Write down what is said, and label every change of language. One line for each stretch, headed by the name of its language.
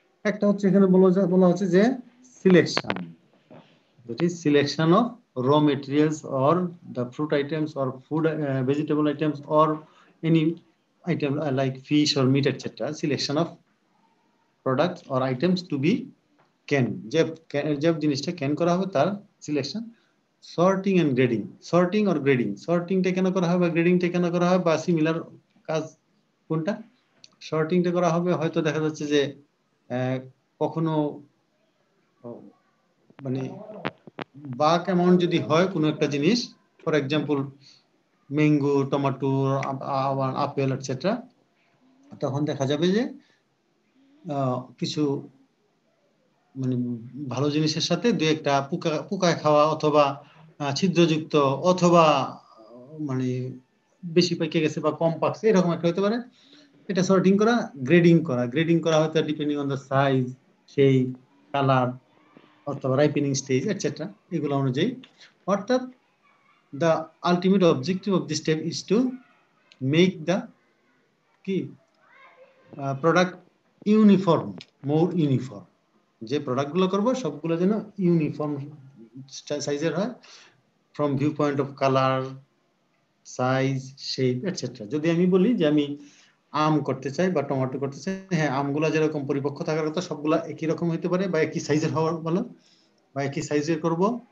Bangla: একটা হচ্ছে এখানে বলা হচ্ছে যে selection,
English: that is selection of raw materials or the fruit items or food vegetable items or any item like fish or meat etc. Selection of products or items to be canned,
Bangla: যে জিনিসটা can করা হবে তার selection. Sorting and grading, sorting or grading, সর্টিংটা কেন করা হবে, গ্রেডিংটা কেন করা হবে, বা সিমিলার কাজ কোনটা? সর্টিংটা করা হবে হয়তো দেখা যাচ্ছে যে কখনো মানে বাক অ্যামাউন্ট যদি হয় কোনো একটা জিনিস, for example mango, tomato, apple etcetera, তখন দেখা যাবে যে কিছু মানে ভালো জিনিসের সাথে দু একটা পোকায় খাওয়া অথবা ছিদ্রযুক্ত অথবা মানে বেশি পেকে গেছে বা কম পাকছে, এরকম একটা হতে পারে। এটা সর্টিং করা। গ্রেডিং করা হয়তো
English: depending on the size,
Bangla: সেই কালার অথবা রাইপেনিং স্টেজ এটসেট্রা, এগুলো অনুযায়ী।
English: অর্থাৎ the ultimate objective of this step is to make the product uniform, more uniform.
Bangla: যে প্রোডাক্টগুলো করব সবগুলো যেন ইউনিফর্ম সাইজের হয়,
English: From view point of colour, size, shape etcetera.
Bangla: যদি আমি বলি যে আমি আম করতে চাই বা টমেটো করতে চাই, হ্যাঁ আমগুলা যেরকম পরিপক্ক থাকার কথা সবগুলা একই রকম হতে পারে বা একই সাইজের হওয়ার ভালো, বা একই সাইজের করব।